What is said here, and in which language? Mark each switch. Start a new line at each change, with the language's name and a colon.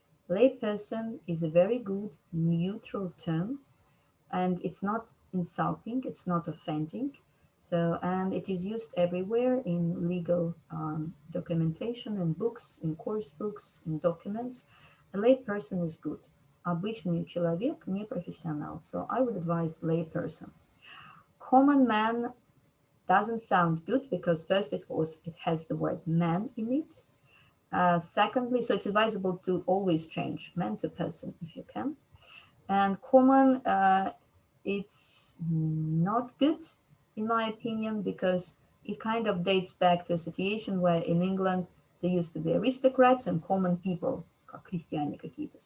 English: Layperson is a very good neutral term, and it's not insulting, it's not offending. So, and it is used everywhere in legal documentation, in books, in course books, in documents. A layperson is good.
Russian: Обычный человек, не профессионал.
English: So I would advise layperson. Common man doesn't sound good because first it has the word man in it. Secondly, so it's advisable to always change man to person if you can. And common, it's not good in my opinion because it kind of dates back to a situation where in England there used to be aristocrats and common people,
Russian: крестьяне какие-то.